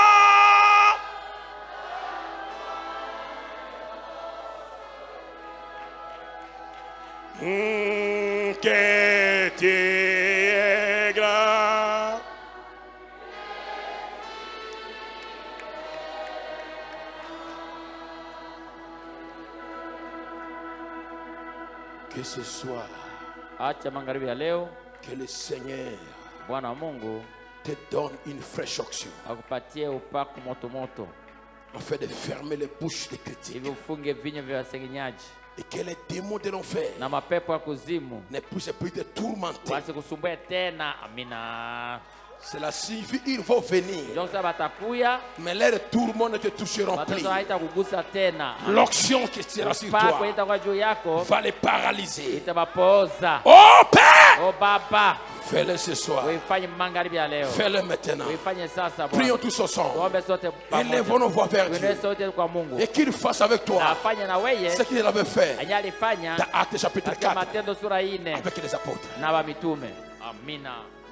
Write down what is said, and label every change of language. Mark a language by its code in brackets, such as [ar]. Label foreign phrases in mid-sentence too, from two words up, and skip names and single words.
[fr] Que tu es grand. Que ce soit [sw] Acha magharibi ya leo [fr] que le Seigneur [sw] Bwana wa Mungu [fr] te donne une fraîche onction [sw] akupatie upako moto moto [fr] afin de fermer les bouches des critiques [sw] ili ufunge vinywa vya wasengenyaji [fr] et que les démons de l'enfer [sw] na mapepo ya kuzimu [fr] ne puissent plus te tourmenter. [sw] wasikusumbue tena. Amina. [fr] Cela signifie qu'ils vont venir, [sw] Ndio sasa batakuya, [fr] mais leurs tourments ne te toucheront plus. [sw] watoto haitakugusa tena. [fr] L'onction qui sera sur [sw] Upako [fr] toi [sw] itakuwa juu yako [fr] va les paralyser. [sw] itabapoza. [fr] Oh Père, [sw] O Baba, [fr] fais-le ce soir. [sw] uifanye magharibi ya leo, [fr] Fais-le maintenant. [sw] uifanye sasa [fr] Prions [sw] Bwana. [fr] tous ensemble. [sw] Tuombe sote [fr] Élevons [sw] pamoja, [fr] nos voix vers Dieu. [sw] tuende sote kwa Mungu [fr] Et qu'il fasse avec [sw] na [fr] toi [sw] afanye na weye [fr] ce qu'il avait fait [sw] enye alifanya [fr] dans Actes chapitre [sw] katika 4 Matendo sura 4 [fr] avec les apôtres. [sw] na wa mitume. Amina.